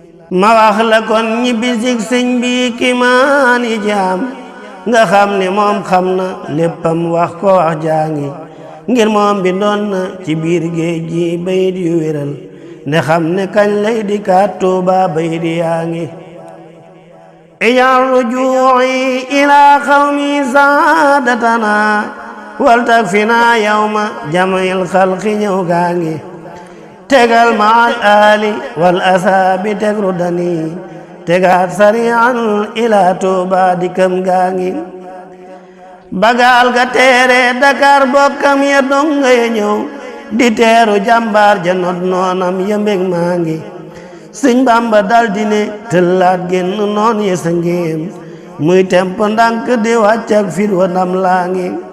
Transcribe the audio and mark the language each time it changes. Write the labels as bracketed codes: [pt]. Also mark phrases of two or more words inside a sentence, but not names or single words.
[wo] Ma wax la kon ñi bisig sëñ bi kiimaan yi ci am, nga xam ne moom xam na léppam wax ko wax jaa ngi. Ngir moom bindoon na ci biir géej gi bayit yu wéral, ne xam ne kañ lay di kaat Tuuba bayit yaa ngi. [ar] اجعل رجوعي إلى قومي سعادتنا، ولتكفنا يوم جمع الخلق [wo] ñëw gaa ngi. Tegal [ar] مع الآل والأصحاب [wo] teg ru dani, tegaat [ar] سريعا إلى [wo] Tuuba dikkam gaa ngi. Bagal ga teere Dakar bokkam ya donga ya ñëw, di teeru jàmbaar ja not noonam ya mbég maa ngi. Sëñ Bamba dal di ne tëllaat génn noon ya sa ngéem, muy temp ndànk di wàcc ak fit wa ndam laa ngi.